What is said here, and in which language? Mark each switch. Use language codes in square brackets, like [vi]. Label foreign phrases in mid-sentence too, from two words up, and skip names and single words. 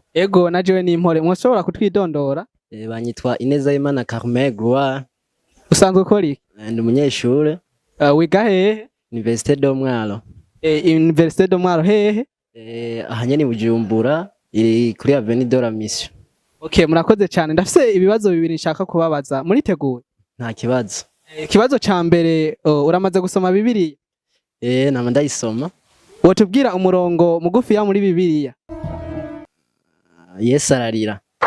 [rn] Ego najewe ni impore. Mwoshobora kutwidondora? Banyitwa Inezayimana Carmel Gloire. Usanzwe ukora iki? Ndi umunyeshure. Wiga hehe? [fr] Université do Mwaro. [rn] Université do Mwaro hehe? Ahanye ni Bujumbura, iri kuri Avenue de la Mission. Okay, murakoze cyane. Ndafise ibibazo bibiri nshaka kubabaza. Muriteguye? Nta kibazo. Ikibazo ca mbere, uramaze gusoma Bibiliya? Nama ndayisoma. Wotubwira umurongo mugufi ya muri Bibiliya? Yesu ararira.